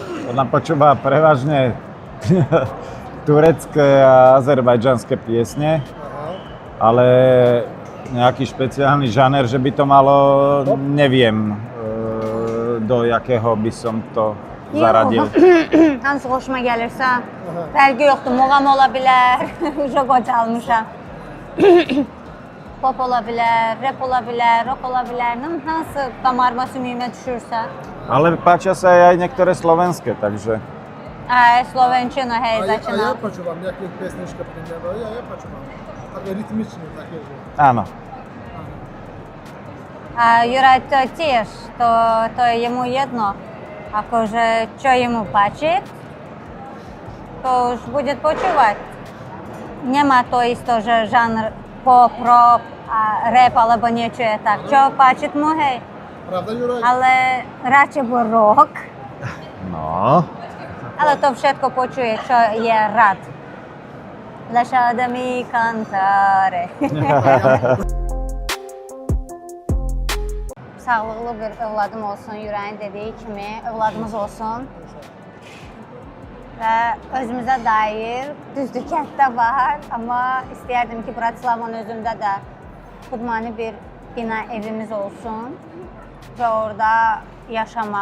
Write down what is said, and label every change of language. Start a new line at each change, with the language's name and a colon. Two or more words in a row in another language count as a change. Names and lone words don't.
Slovak: Ona počúva prevažne turecké a azerbajdžanské piesne, ale nejaký špeciálny žáner, že by to malo, neviem, do jakého by som to zaradil.
Azerbaijani: Hansı xoşuma gəlirsə, fərqi yoxdur. Muğam ola bilər, uşaq qocalmışam. Pop ola bilər, rap ola bilər, rock ola bilər. Hansı damarıma, sümüyümə düşürsə.
Slovak: Ale páčia sa aj niektoré slovenské, takže... Slovenčina, hej, A ja začínam. počúvam nejaké pesničky, primero, ja počúvam. Také rytmičné, také, že... Áno. A Juraj to tiež, to je jemu jedno. Akože, čo jemu páči, to už bude počúvať. Nemá to isto, že žánr pop, rock, a rap alebo niečo je tak. Čo páči mu, hej. Pravda, Juraj? Ale radšej bol rock. No. Ale to všetko počuje, čo je rád.
Italian: Lasciatemi cantare.
Azerbaijani: Sağlıqlı bir övladım olsun, Yüreğin dediyi kimi övladımız olsun. Və özümüzə dair, düzdür kənddə var, amma istəyərdim ki, Bratislavın özündə də xudmani bir bina evimiz olsun və orada yaşamaq.